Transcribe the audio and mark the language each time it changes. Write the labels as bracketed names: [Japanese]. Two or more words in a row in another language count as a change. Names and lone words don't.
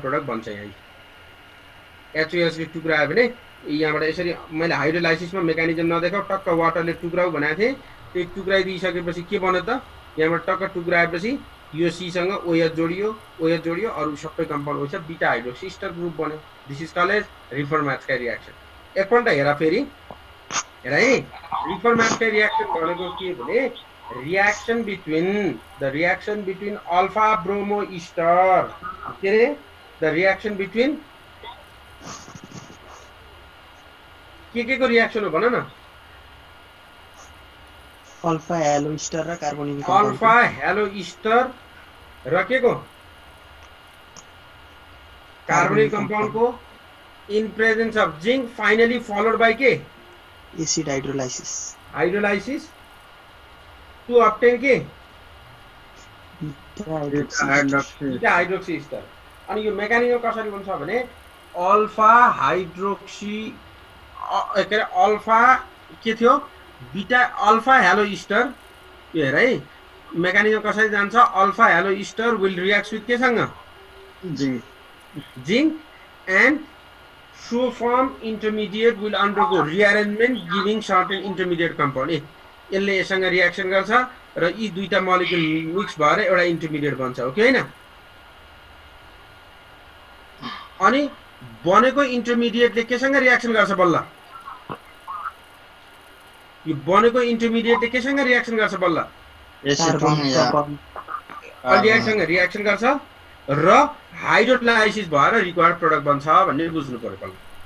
[Nepali] प्रोडक्ट बन्छ यहाँ HOS ले टुक्रायो भने यहाँबाट यसरी मैले हाइड्रोलाइसिसमा मेकानिजम नदेखाउ टक्क वाटरले टुक्राउ भनेको थिएँ त्यही टुक्राइदिइसकेपछि के बन्यो त यहाँबाट टक्क टुक्राएपछि यो C सँग OH जोडियो अरु सबै कम्पाउन्ड हुन्छ [English] beta hydroxy ester group [Nepali] बन्यो [English] this is called Reformatsky reaction [Nepali] एकपल्ट हेर फेरि हेर है [English] Reformatsky reaction [Nepali] भनेको के भने [English] reaction between alpha bromo ester [Nepali] के रे [English] the reaction between [Nepali] के को रिएक्सन हो भन न [English] alpha halo ester र कार्बोनिल alpha halo ester [Nepali] र के को [English] carbonyl compound को in presence of zinc finally followed by के acid hydrolysis to obtain [Nepali] के [English] beta hydroxy ester [Nepali] अनि यो मेकानिजम कसरी हुन्छ भने [English] alpha hydroxy [Nepali] के अरे अल्फा के थियो बीटा [English] alpha halo ester [Nepali] यो हेर है मेकानिजम कसरी जान्छ [English] alpha halo ester will react with [Nepali] केसँग [English] zinc and so form intermediate will undergo rearrangement giving certain intermediate compound [Nepali] यसले यससँग रिएक्सन गर्छ र यी दुईटा मोलिक्युल मिक्स भएर एउटा इन्टरमिडिएट बन्छ हो कि हैन अनि बनेको इन्टरमिडिएटले केसँग रिएक्सन गर्छ बल्ल यो बनेको इन्टरमिडिएटले केसँग रिएक्सन गर्छ बल्ल एल्डिहाइडसँग रिएक्सन गर्छ र हाइड्रोलाइसिस भएर [English] required product [Nepali] बन्छ भन्ने बुझ्नु पर्यो बल्ल